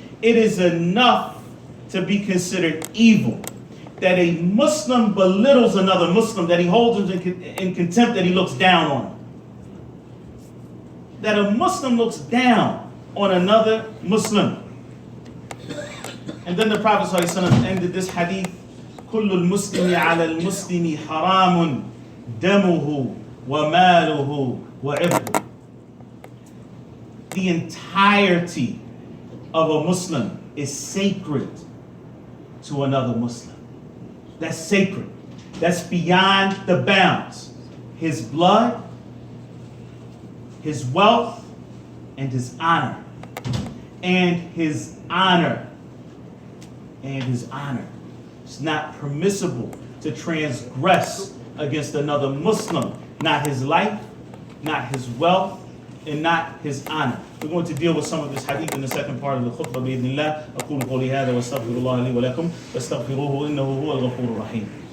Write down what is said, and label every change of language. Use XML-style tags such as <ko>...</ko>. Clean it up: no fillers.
<en>It is enough to be considered evil that a Muslim belittles another Muslim, that he holds him in contempt, that he looks down on him. That a Muslim looks down on another Muslim. And then the Prophet ﷺ ended this hadith,</en> <ar>كُلُّ الْمُسْلِمِ عَلَى الْمُسْلِمِ حَرَامٌ دَمُهُ وَمَالُهُ وَعِرْضُهُ.</ar> <en>The entirety of a Muslim is sacred to another Muslim. That's sacred. That's beyond the bounds. His blood, his wealth, and his honor. And his honor. And his honor. It's not permissible to transgress against another Muslim. Not his life, not his wealth, and not his honor. We're going to deal with some of this hadith in the second part of the khutbah</en> <ar>بإذن الله. أقول قولي هذا واستغفر الله لي ولكم واستغفروه إنه هو الغفور الرحيم.</ar>